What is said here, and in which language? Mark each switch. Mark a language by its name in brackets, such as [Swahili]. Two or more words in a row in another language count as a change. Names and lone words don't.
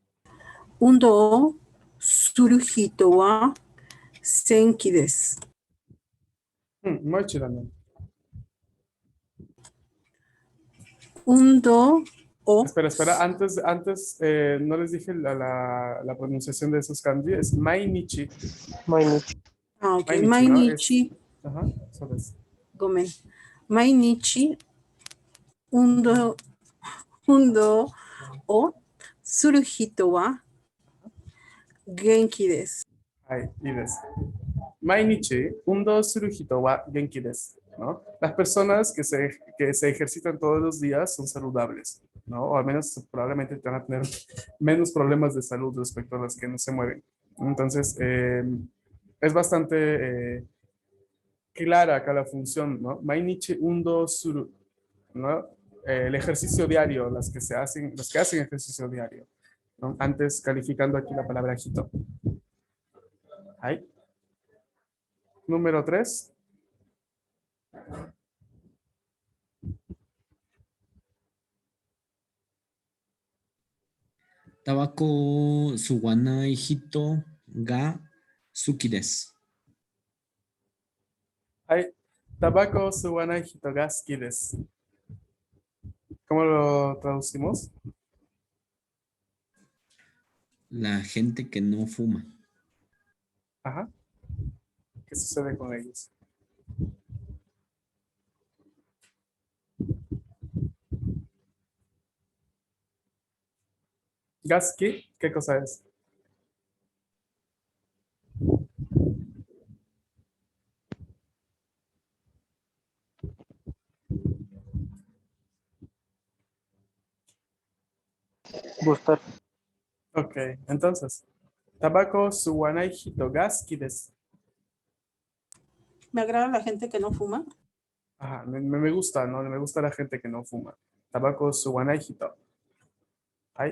[Japanese] 運動をする人はせんきです. [Spanish] Muy chido, ¿no? [Japanese] 運動を [Spanish] Espera, antes no les dije la pronunciación de esos kanji, es mainichi, Mainichi. ok. mainichi, ¿no? Mainichi, Ajá, eso es. gomen. [Japanese] 毎日運動をする人は元気です. [Spanish] Ahí, y des. [Japanese] 毎日、運動する人は元気です, [Spanish] ¿no? Las personas que se ejercitan todos los días son saludables, ¿no? O al menos probablemente van a tener menos problemas de salud respecto a las que no se mueven. Entonces, es bastante clara acá la función, ¿no? [Japanese] 毎日運動する, [Spanish] ¿no? El ejercicio diario, los que hacen ejercicio diario, ¿no? Antes calificando aquí la palabra hito. Ahí. Número 3. [Japanese] タバコ吸わない人が好きです. [Spanish] Ahí. [Japanese] タバコ吸わない人が好きです. [Spanish] ¿Cómo lo traducimos? La gente que no fuma. Ajá. ¿Qué sucede con ellos? Gaski, ¿qué cosa es? Gustar. Ok, entonces. [Japanese] タバコ吸わない人が好きです. [Spanish] Me agrada la gente que no fuma. Ajá, me gusta, ¿no? Me gusta la gente que no fuma. [Japanese] タバコ吸わない人. Ahí.